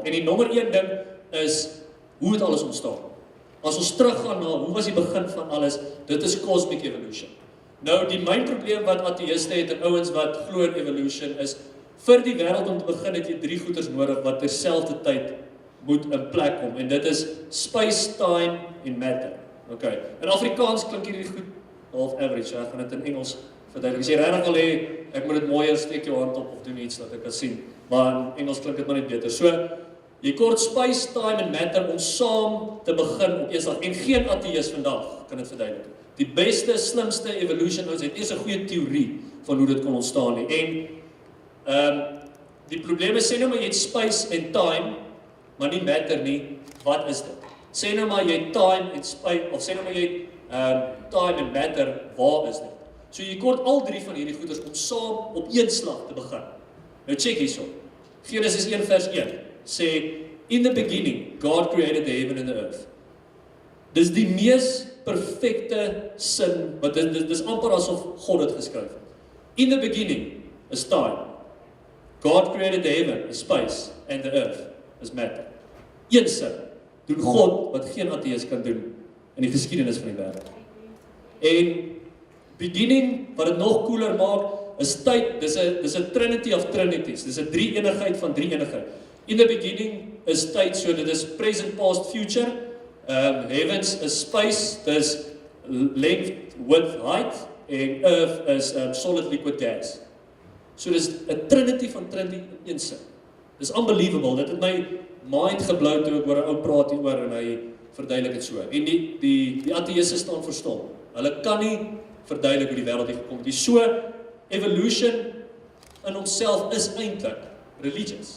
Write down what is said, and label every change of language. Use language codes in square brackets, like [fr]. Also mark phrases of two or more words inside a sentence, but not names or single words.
[af] En die nommer 1 ding is hoe het alles ontstaan. As ons teruggaan na hoe was die begin van alles, dit is [en] cosmic evolution. [af] Nou, die myn probleem wat ateïste het en ouens wat glo in evolution is, vir die wêreld om te begin het jy 3 goeders nodig wat terselfdertyd moet in plek kom. En dit is [en] space, time [af] en matter. Okay. In Afrikaans klink hierdie goed half average, so ek gaan dit in Engels verduidelik. As jy regtig wil hê, ek moet dit mooier steek jou hand op of doen iets dat ek kan sien. Maar in Engels klink dit maar net beter. So, jy kort [en] space, time [af] en matter om saam te begin op eensdag. En geen ateïs vandag kan dit verduidelik. Die beste, slimste evolution ouens het eers 'n goeie teorie van hoe dit kon ontstaan nie. En die probleem is, sê nou maar jy het [en] space en time, [af] maar nie matter nie. Wat is dit? Sê nou maar jy het [en] time en space, [af] of sê nou maar jy het [en] time en matter, [af] waar is dit? So jy kort al 3 van hierdie goeders om saam op een slag te begin. Nou check hierso. Genesis 1 vers 1 sê, [en] in the beginning, God created the heaven and the earth. [af] Dis die mees perfekte sin, want dis amper asof God dit geskryf het. [en] In the beginning is time. God created the heaven, [af] is space, and the earth is matter. Een sin doen God wat geen ateïs kan doen in die geskiedenis van die wêreld. En beginning, wat dit nog cooler maak, is tyd, dis 'n [en] trinity of trinities, [af] dis 'n drie-eenigheid van drie-eenigheid. [en] In the beginning [af] is tyd, so dit is present, past, future. Heavens is space, dis [en] length, width, height, [af] en earth is [en] solid, liquid, gas. [af] So dis 'n trinity van trinity in een sin. Dis unbelievable, dit het my mind geblou toe ek oor 'n ou praat hieroor en hy verduidelik dit so. En die ateïste staan verstom. Hulle kan nie verduidelik hoe die wêreld hier gekom het. So evolution in homself is eintlik religious.